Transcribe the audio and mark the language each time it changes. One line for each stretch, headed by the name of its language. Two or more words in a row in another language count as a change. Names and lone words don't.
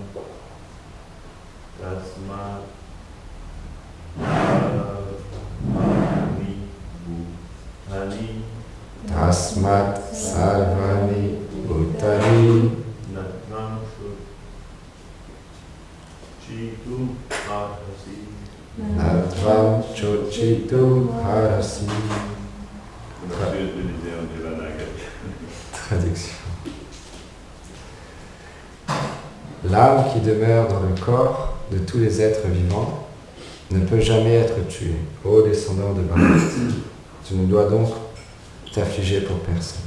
Sanskrit: तस्मात् सर्वाणि भूतानि. तस्मात् सर्वाणि भूतानि. नत्वं शोचितुम् अर्हसि. नत्वं शोचितुम् अर्हसि.
French: Traduction. L'âme qui demeure dans le corps de tous les êtres vivants ne peut jamais être tuée. Ô descendant de Bharat, tu ne dois donc t'affliger pour personne.